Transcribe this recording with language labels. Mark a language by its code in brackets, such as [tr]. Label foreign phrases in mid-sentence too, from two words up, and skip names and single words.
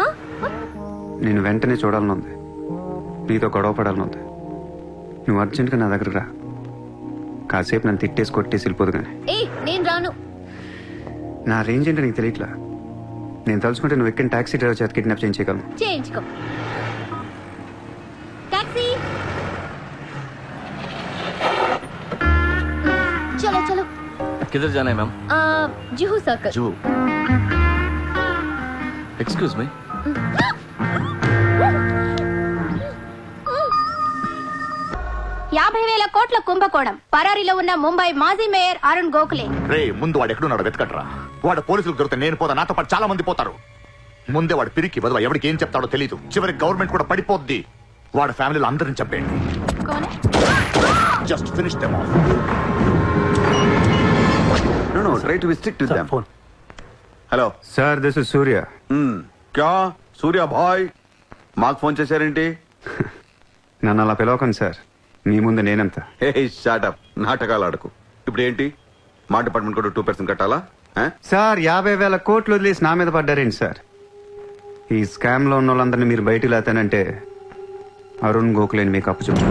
[te] నేను వెంటనే చూడాలని ఉంది, నీతో గొడవ పడాలని ఉంది. నువ్వు అర్జెంట్గా నా దగ్గరకు రా. కాసేపు నన్ను తిట్టేసి కొట్టేసి వెళ్ళిపోదు కానీ. నేను రాను. నా రేంజ్ ఏంటో నీకు తెలియట్లా. నేను తలుచుకుంటే నువ్వు ఎక్కిన టాక్సీ డ్రైవర్ చేత కిడ్నాప్ చేయించగలను. చేయించుకో. టాక్సీ, [hi] चलो चलो. किधर जाना है मैम? जुहू सर्कल. [en] जुहू. excuse me. [te] కోట్ల కుంభకోణం. పరారీలో ఉన్న ముంబై మాజీ మేయర్ అరుణ్ గోఖలే. రే, ముందు వాడు ఎక్కడున్నాడు వెతకట్రా. వాడు పోలీసులకు దొరికితే నేను పోతా, నాతో పాటు చాలా మంది పోతారు. ముందే వాడు పిరికి బదువా, ఎవరికి ఏం చెప్తాడో తెలియదు. చివరికి గవర్నమెంట్ కూడా పడిపోద్ది. వాడి ఫ్యామిలీలో అందరిని చెప్పండి. [en] just finish them off. No, try to be strict with them. Phone. Hello. Sir, this is Surya. [te] क्या సూర్య భాయ్ మాకు ఫోన్ చేశారేంటి? నన్ను అలా పిలవకండి సార్, మీ ముందు నేనంత. హే షాటప్, నాటకాలు ఆడకు. ఇప్పుడు ఏంటి, మా డిపార్ట్మెంట్ కూడా 2% కట్టాలా? సార్, 50,000 కోట్లు వదిలేసి నా మీద పడ్డారేంటి సార్? ఈ స్కామ్ లో ఉన్న వాళ్ళందరినీ మీరు బయటికి లేతానంటే అరుణ్ గోఖలేని మీకు అప్పు చెప్పు.